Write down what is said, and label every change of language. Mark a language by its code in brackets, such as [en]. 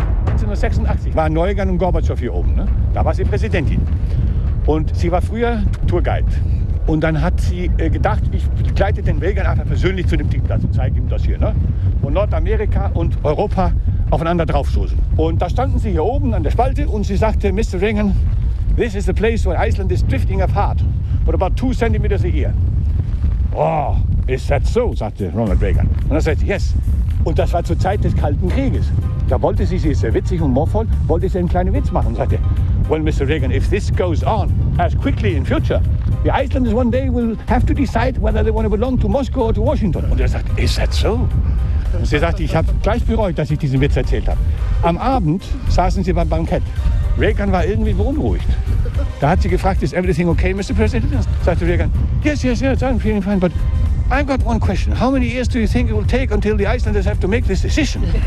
[de] 1986 war Neugan und Gorbatschow hier oben. Ne? Da war sie Präsidentin. Und sie war früher Tourguide. Und dann hat sie gedacht, ich begleite den Wegern einfach persönlich zu dem Tiefplatz und zeige ihm das hier. Ne? Wo Nordamerika und Europa aufeinander draufstoßen. Und da standen sie hier oben an der Spalte und sie sagte, Mr. [en] Reagan, this is the place where Iceland is drifting apart. What about 2 centimeters a year? Oh, is that so? [de] Sagte Ronald Reagan. Und dann sagte sie, [en] yes. [de] Und das war zur Zeit des Kalten Krieges. Da wollte sie ist sehr witzig und humorvoll, wollte sie einen kleinen Witz machen. Und sagte, [en] well, Mr. Reagan, if this goes on as quickly in future, the Icelanders one day will have to decide whether they want to belong to Moscow or to Washington. [de] Und er sagte, [en] is that so? [de] Und sie sagte, ich habe gleich bereut, dass ich diesen Witz erzählt habe. Am Abend saßen sie beim Bankett. Reagan war irgendwie beunruhigt. Da hat sie gefragt, [en] is everything okay, Mr. President? [de] Sagte Reagan, [en] yes, yes, yes, I'm feeling fine, but I've got one question. How many years do you think it will take until the Icelanders have to make this decision?